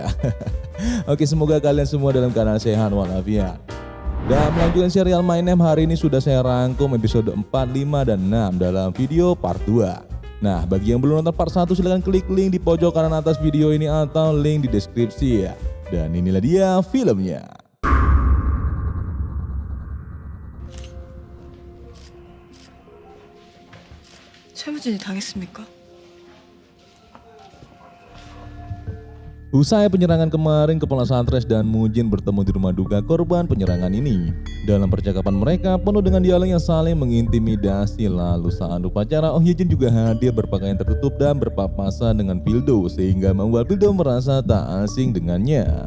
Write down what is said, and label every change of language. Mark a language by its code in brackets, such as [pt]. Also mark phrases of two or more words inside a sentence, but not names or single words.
[id] Oke, semoga kalian semua dalam keadaan sehat walafiat. Dan melanjutkan serial My Name, hari ini sudah saya rangkum episode 4, 5, dan 6 dalam video part 2. Nah, bagi yang belum nonton part 1 silahkan klik link di pojok kanan atas video ini atau link di deskripsi ya. Dan inilah dia filmnya. [ko] 최무진이 당했습니까? [id] Usai penyerangan kemarin, Kepala Satres dan Mujin bertemu di rumah duka korban penyerangan ini. Dalam percakapan mereka penuh dengan dialog yang saling mengintimidasi. Lalu saat upacara, Oh Ye-jin juga hadir berpakaian tertutup dan berpapasan dengan Pildo sehingga membuat Pildo merasa tak asing dengannya.